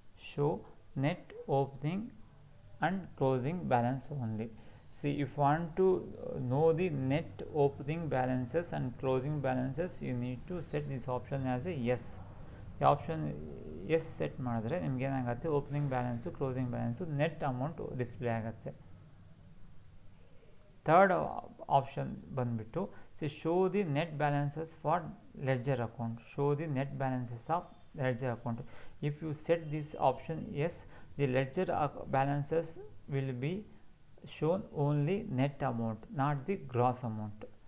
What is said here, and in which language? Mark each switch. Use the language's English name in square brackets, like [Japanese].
[English] Show net opening and closing balance only. See, if you want to know the net opening balances and closing balances, you need to set this option as a yes. The option yes set [Kannada] ಮಾಡಿದ್ರೆ ನಿಮಗೆ ಏನಾಗುತ್ತೆ, opening balance closing balance net amount display ಆಗುತ್ತೆ. Third option ಬಂದುಬಿಟ್ಟು [English] show the net balances for ledger account. Show the net balances of ledger account. If you set this option yes, the ledger balances will be shown only net amount, not the gross amount.